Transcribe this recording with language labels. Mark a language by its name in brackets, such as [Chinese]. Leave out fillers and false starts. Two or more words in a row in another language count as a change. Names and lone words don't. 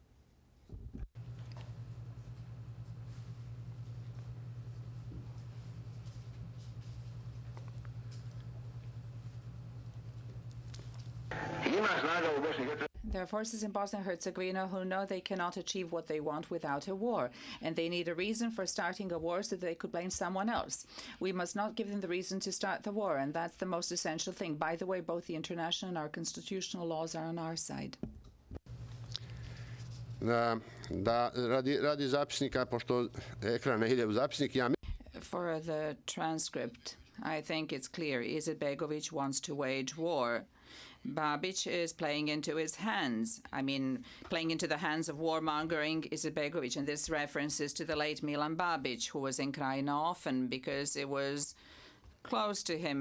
[English] There are forces in Bosnia and Herzegovina who know they cannot achieve what they want without a war, and they need a reason for starting a war so that they could blame someone else. We must not give them the reason to start the war, and that's the most essential thing. By the way, both the international and our constitutional laws are on our side. [Serbian] Radi zapisnika, pošto ekran ne ide u zapisnik, ja... [English] For the transcript, I think it's clear. Izetbegović wants to wage war. Babić is playing into his hands. Playing into the hands of warmongering Izetbegović. And this references to the late Milan Babić, who was in Krajina often because it was close to him.